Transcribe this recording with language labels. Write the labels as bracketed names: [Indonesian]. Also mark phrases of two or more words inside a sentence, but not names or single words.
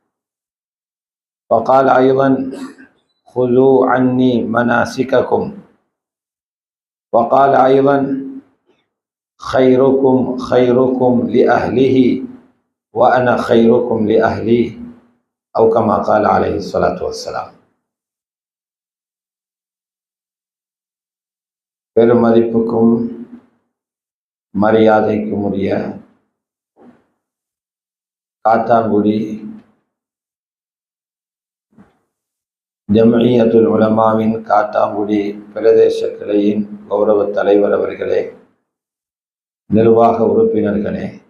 [Arabic] وقال أيضا: خذوا عني مناسككم. وقال أيضا: خيركم خيركم لأهله وأنا خيركم لأهلي، أو كما قال عليه الصلاة والسلام. [Tamil] பெருமதிப்புக்கும் மரியாதைக்கும் உரிய காத்தாங்குடி ஜம்இய்யத்துல் உலமாவின் காத்தாங்குடி பிரதேச கிளையின் கௌரவ தலைவர் அவர்களே, நிர்வாக உறுப்பினர்களே,